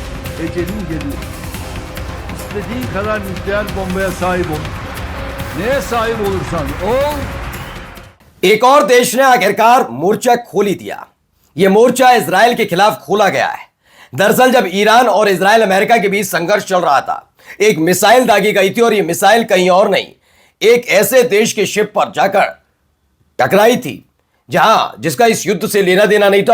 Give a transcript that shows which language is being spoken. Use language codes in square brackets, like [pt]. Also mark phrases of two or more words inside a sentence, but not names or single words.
[tr] Ecelin geliyor. İstediğin kadar nükleer bombaya sahip ol. Neye sahip olursan ol. [hi] एक और देश ने आखिरकार मोर्चा खोल ही दिया। यह मोर्चा इजराइल के खिलाफ खोला गया है। दरअसल जब ईरान और इजराइल अमेरिका के बीच संघर्ष चल रहा था, एक मिसाइल दागी गई थी और यह मिसाइल कहीं और नहीं, एक ऐसे देश के शिप पर जाकर टकराई थी जहां जिसका इस युद्ध से लेना देना नहीं था।